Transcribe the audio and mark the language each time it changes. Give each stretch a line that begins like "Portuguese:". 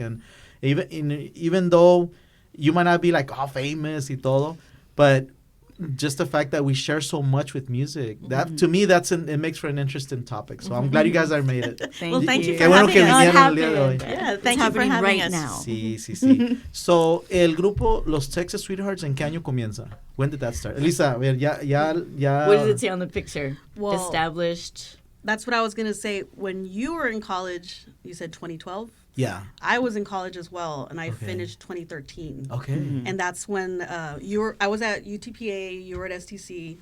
English: And even though you might not be like all famous
Spanish: y todo,
English: but just the fact that we share so much with music, that to me, it makes for an interesting topic. So I'm glad you guys made it. Thank you for having us. Yeah, thank you for having us. Now.
Spanish: Sí. So, el grupo Los Texas Sweethearts, ¿en qué año comienza?
English: When did that start? Elisa,
Spanish: a ver, ya.
English: What does it say on the picture? Well, established. That's what I was going to say. When you were in college, you said 2012? Yeah. I was in college as well, and I finished 2013. Okay. And that's when I was at UTPA, you were at STC.